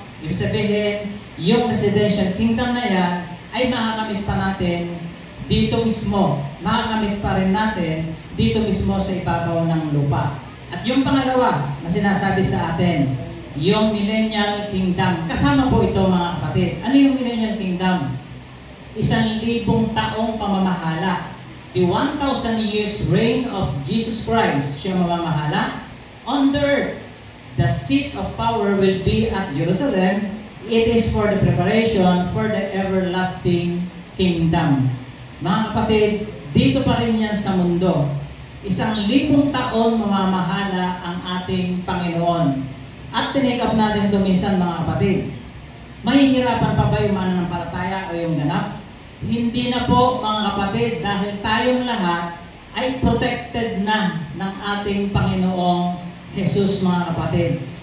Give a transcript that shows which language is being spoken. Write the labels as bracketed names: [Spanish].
[Filipino] Ibig sabihin, yung residential kingdom na yan ay makakamit pa natin dito mismo. Makakamit pa rin natin dito mismo sa ibabaw ng lupa. At yung pangalawa na sinasabi sa atin, yung millennial kingdom. Kasama po ito mga kapatid. Ano yung millennial kingdom? 1,000 taong pamamahala. [English] The 1,000 years reign of Jesus Christ, [Filipino] siya mamamahala [English] on the earth. The seat of power will be at Jerusalem. It is for the preparation for the everlasting kingdom. [Filipino] Mga kapatid, dito pa rin yan sa mundo. 1,000 taon mamamahala ang ating Panginoon. At tinigap natin ito minsan mga kapatid. Mahihirapan pa ba yung mananampalataya o yung ganap? Hindi na po mga kapatid, dahil tayong lahat ay protected na ng ating Panginoong Jesus mga kapatid.